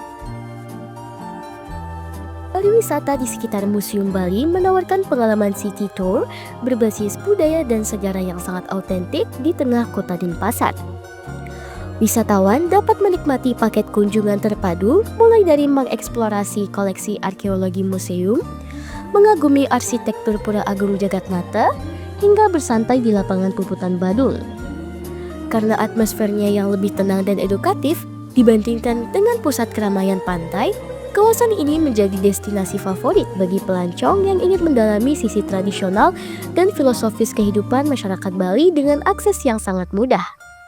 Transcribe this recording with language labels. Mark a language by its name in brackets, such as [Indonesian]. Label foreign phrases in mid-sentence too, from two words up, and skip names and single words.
[Indonesian] Pariwisata di sekitar Museum Bali menawarkan pengalaman [English] city tour [Indonesian] berbasis budaya dan sejarah yang sangat autentik di tengah kota Denpasar. Wisatawan dapat menikmati paket kunjungan terpadu mulai dari mengeksplorasi koleksi arkeologi museum, mengagumi arsitektur Pura Agung Jagatnata, hingga bersantai di lapangan Puputan Badung. Karena atmosfernya yang lebih tenang dan edukatif dibandingkan dengan pusat keramaian pantai, kawasan ini menjadi destinasi favorit bagi pelancong yang ingin mendalami sisi tradisional dan filosofis kehidupan masyarakat Bali dengan akses yang sangat mudah.